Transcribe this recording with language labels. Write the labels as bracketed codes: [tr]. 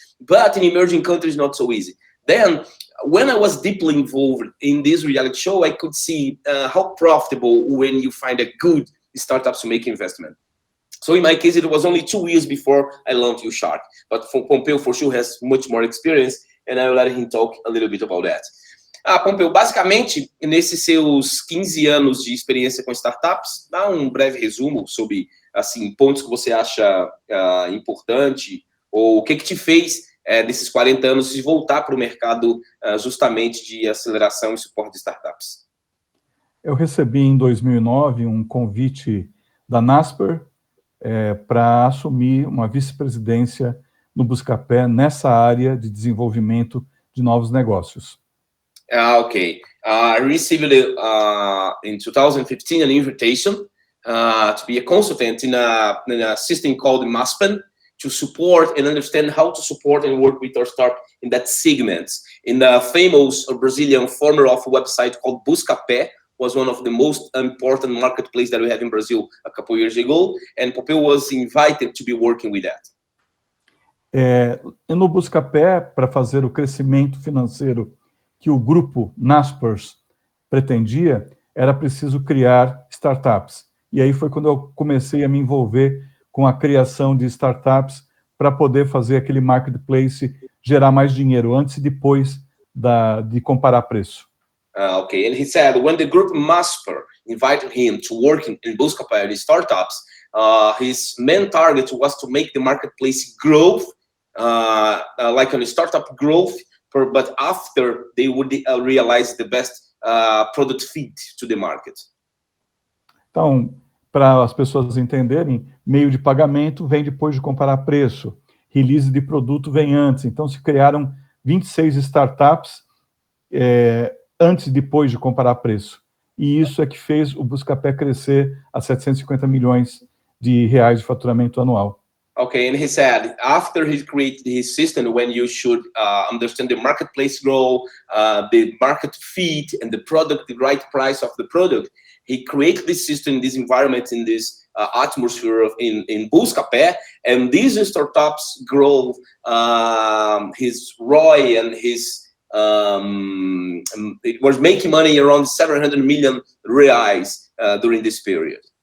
[en] But in emerging countries, not so easy. Then, when I was deeply involved in this reality show, I could see how profitable when you find a good startups to make investment. So in my case, it was only 2 years before I launched uShark. But Pompeu, for sure, has much more experience, and I will let him talk a little bit about that. [pt] Pompeu, basicamente, nesses seus 15 anos de experiência com startups, dá um breve resumo sobre assim, pontos que você acha importante, ou o que te fez, desses 40 anos, se voltar para o mercado justamente de aceleração e suporte de startups. Eu recebi em 2009 um convite da Naspers para assumir uma vice-presidência no Buscapé nessa área de desenvolvimento de novos negócios. Okay. [en] I received in 2015 an invitation to be a consultant in a system called Maspen to support and understand how to support and work with our startup in that segment. In the famous Brazilian former of a website called Buscapé, was one of the most important marketplaces that we have in Brazil a couple of years ago, and Pompeu was invited to be working with that. [pt] No Buscapé, para fazer o crescimento financeiro que o grupo Naspers pretendia, era preciso criar startups. E aí foi quando eu comecei a me envolver com a criação de startups para poder fazer aquele marketplace gerar mais dinheiro antes e depois de comparar preço. [en] Okay, and he said when the group Masper invited him to work in Buscapé in startups, his main target was to make the marketplace growth, like a startup growth, but after they would realize the best product fit to the market. [pt] Então, para as pessoas entenderem, meio de pagamento vem depois de comparar preço, release de produto vem antes. Então, se criaram 26 startups antes e depois de comparar preço. e isso é que fez o Buscapé crescer a 750 milhões de reais de faturamento anual. [en] Okay, and he said after he created his system, when you should understand the marketplace growth, the market fit, and the product, the right price of the product, he created this system, this environment, in this atmosphere in Buscapé, and these startups grow his ROI and his it was making money around 700 million reais during this period.